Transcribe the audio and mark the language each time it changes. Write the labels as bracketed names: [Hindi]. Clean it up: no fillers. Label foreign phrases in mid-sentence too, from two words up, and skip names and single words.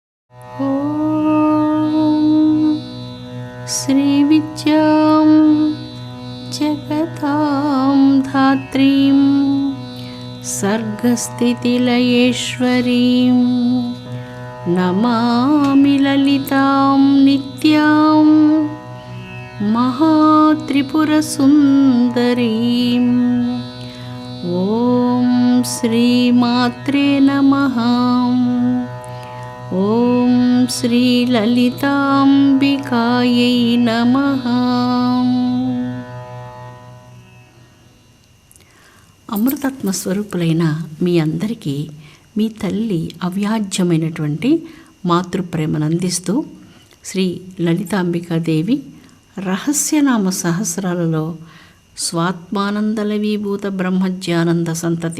[Sanskrit] श्रीविद्यां जगतां धात्रीं सर्गस्थितिलयेश्वरीं नमामि ललितां नित्यां महात्रिपुरसुन्दरीं। ॐ श्रीमात्रे नमः। ఓం శ్రీ లలితాంబికాయై నమః. [Telugu] అమృతత్వ స్వరూపులైన మీ అందరికీ మీ తల్లి అవ్యాజ్యమైనటువంటి మాతృప్రేమను అందిస్తూ శ్రీ లలితాంబికాదేవి రహస్యనామ సహస్రాలలో స్వాత్మానందలవీభూత బ్రహ్మజ్ఞానంద సంతతి.